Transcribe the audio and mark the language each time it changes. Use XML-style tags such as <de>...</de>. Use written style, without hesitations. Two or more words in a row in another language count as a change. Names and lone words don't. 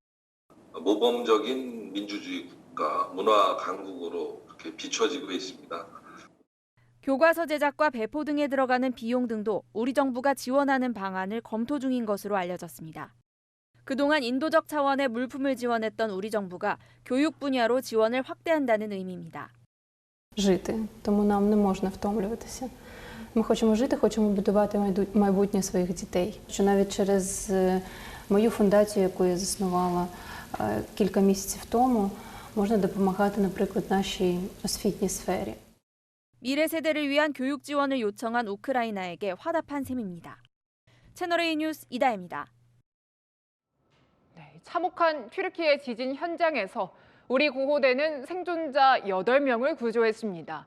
<ko>모범적인 민주주의 국가, 문화 강국으로 이렇게 비춰지고 있습니다. 교과서 제작과 배포 등에 들어가는 비용 등도 우리 정부가 지원하는 방안을 검토 중인 것으로 알려졌습니다. 그동안 인도적 차원의 물품을 지원했던 우리 정부가 교육 분야로 지원을 확대한다는 의미입니다.</ko> <uk>жити, тому нам не можна втомлюватися. Ми хочемо жити, хочемо будувати майбутнє своїх дітей. Що навіть через мою фундацію, яку я заснувала кілька місяців тому, можна допомагати, наприклад, нашій освітній сфері.</uk> <ko>미래 세대를 위한 교육 지원을 요청한 우크라이나에게 화답한 셈입니다. 채널A 뉴스 이다혜입니다. 네, 참혹한 튀르키예 지진 현장에서 우리 구호대는 생존자 8명을 구조했습니다.</ko>